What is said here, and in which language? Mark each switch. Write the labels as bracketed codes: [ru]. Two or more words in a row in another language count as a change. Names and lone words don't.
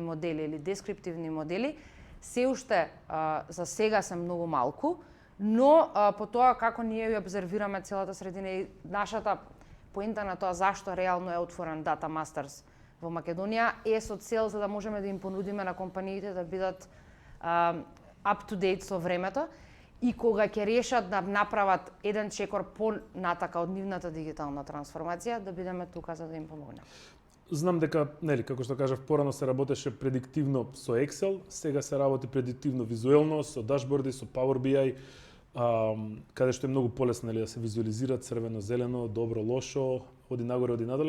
[mk] модели или дескриптивни модели се уште за сега се многу малку, но по тоа како ние ја обзервираме целата средина и нашата поента на тоа зашто реално е отворен Data Masters во Македонија е со цел за да можеме да им понудиме на компаниите да бидат [en] up to date [mk] со времето и кога ќе решат да направат еден чекор понатака од нивната дигитална трансформација, да бидеме тука за да им помогнеме. Знам дека, нели, како што кажав, порано се работеше предиктивно со Excel, сега се работи предиктивно визуелно со дашборди, со Power BI, каде што е многу полесно, нели, да се визуализира црвено, зелено, добро, лошо, оди нагоре, оди надоле.